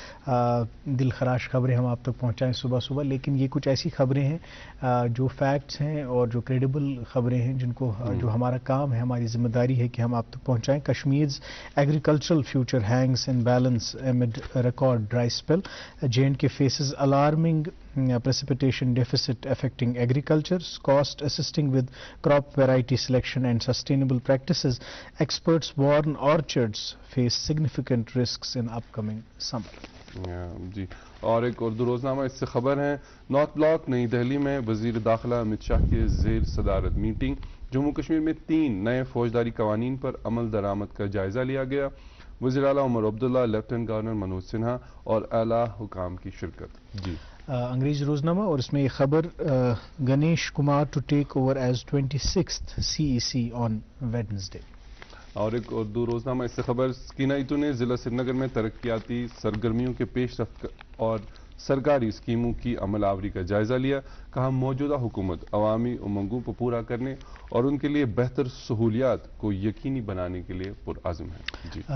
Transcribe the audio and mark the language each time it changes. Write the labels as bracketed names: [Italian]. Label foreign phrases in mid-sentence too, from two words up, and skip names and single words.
[Urdu] دل خراش خبریں ہم آپ تک پہنچائیں صبح صبح لیکن یہ کچھ ایسی خبریں ہیں جو فیکٹس ہیں اور جو کریڈیبل خبریں ہیں جن کو جو ہمارا کام ہے ہماری ذمہ داری ہے کہ ہم آپ تک پہنچائیں [English] Kashmir's agricultural future hangs in balance amid record dry spell JNK faces alarming precipitation deficit affecting agriculture, cost assisting with crop variety selection and sustainable practices. Experts warn orchards face significant risks in upcoming summer. [Urdu] جی اور ایک اردو روزنامہ اس سے خبر ہے نارتھ بلاک نئی دہلی میں وزیر داخلہ امت شاہ کے زیر صدارت میٹنگ جموں کشمیر میں 3 نئے فوجداری قوانین پر عمل درآمد کا جائزہ لیا گیا وزیر اعلیٰ عمر عبداللہ لیفٹیننٹ گورنر منوج سنہا اور اعلیٰ حکام کی شرکت جی انگریزی روزنامہ اور اس میں یہ خبر [English] Ganesh Kumar to take over as 26th CEC on Wednesday [Urdu] اور ایک اردو روزنامہ اس سے خبر سکینہ ایتو نے ضلع سری نگر میں ترقیاتی سرگرمیوں کے پیش رفت اور سرکاری اسکیموں کی عمل آوری کا جائزہ لیا کہا موجودہ حکومت عوامی امنگوں کو پورا کرنے اور ان کے لیے بہتر سہولیات کو یقینی بنانے کے لیے پرعزم ہے